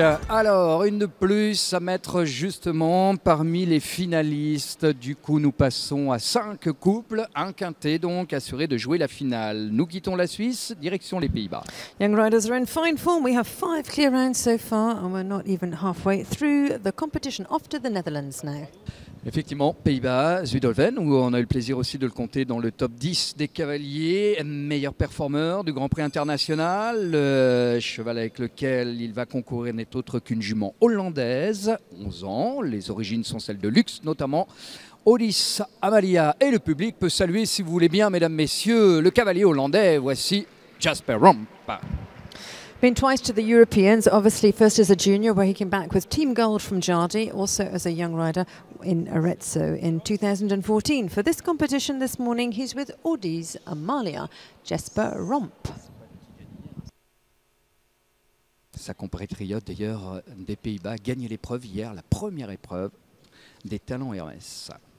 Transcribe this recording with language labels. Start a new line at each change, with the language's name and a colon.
French: Alors, une de plus à mettre justement parmi les finalistes. Du coup, nous passons à 5 couples, un quintet donc, assuré de jouer la finale. Nous quittons la Suisse, direction les Pays-Bas.
English: Young riders are in fine form. We have 5 clear rounds so far, and we're not even halfway through the competition. Off to the Netherlands now.
French: Effectivement, Pays-Bas, Zuidolven, où on a eu le plaisir aussi de le compter dans le top 10 des cavaliers, meilleur performeur du Grand Prix international. Le cheval avec lequel il va concourir n'est autre qu'une jument hollandaise, 11 ans. Les origines sont celles de luxe, notamment Olis Amalia. Et le public peut saluer, si vous voulez bien, mesdames, messieurs, le cavalier hollandais. Voici Jasper Romp.
English: Been twice to the Europeans, obviously first as a junior where he came back with Team Gold from Jardy, also as a young rider in Arezzo in 2014. For this competition this morning, he's with Odis Amalia, Jesper Romp.
French: Sa compatriote d'ailleurs des Pays-Bas a gagné l'épreuve hier, la première épreuve des talents Hermès.